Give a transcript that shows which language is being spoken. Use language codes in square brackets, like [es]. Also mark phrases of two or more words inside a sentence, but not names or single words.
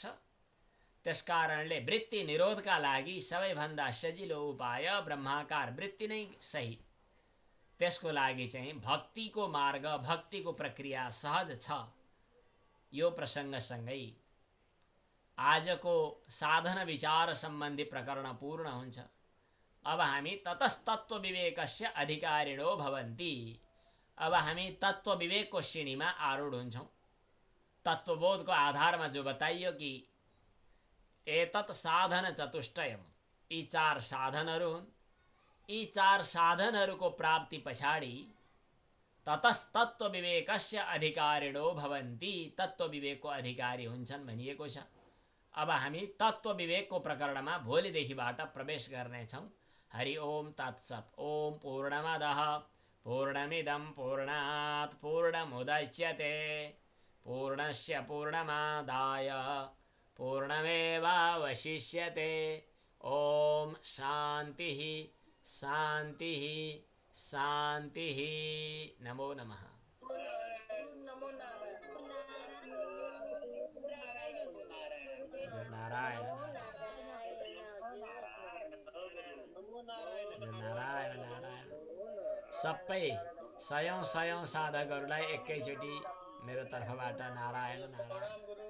[ne] त्यसकारणले वृत्ति निरोधका लागि सबैभन्दा सजिलो उपाय ब्रह्माकार वृत्ति नै सही। त्यसको लागि चाहिँ भक्तिको मार्ग, भक्तिको प्रक्रिया सहज छ। यो प्रसङ्गसँगै आजको साधन विचार सम्बन्धी प्रकरण पूर्ण हुन्छ। अब हामी [sa] ततस्तत्व विवेकस्य अधिकारिणो भवन्ति। [ne] अब हामी तत्व विवेकको श्रेणीमा आरूढ हुन्छौँ। तत्वबोधको आधारमा जो बताइयो कि [sa] एतत् साधन चतुष्टयम्, [ne] यी चार साधनहरू हुन्। यी चार साधनहरूको प्राप्ति पछाडि [sa] ततस्तत्व विवेकस्य अधिकारिणो भवन्ति, [ne] तत्व विवेकको अधिकारी हुन्छन् भनिएको छ। अब हामी तत्व विवेकको प्रकरणमा भोलिदेखिबाट प्रवेश गर्नेछौँ। [sa] हरि ओम तत्सत्। ओम पूर्णमदः पूर्णमिदं पूर्णात् पूर्णमुदच्यते पूर्णस्य पूर्णमादाय पूर्णमेवावशिष्यते। ओम शान्तिः शान्तिः शान्तिः। नमो नमः। नारायण नारायण नारायण। [ne] सबै सयौँ सयौँ साधकहरूलाई एकैचोटि मेरो तर्फबाट नारायण नारायण।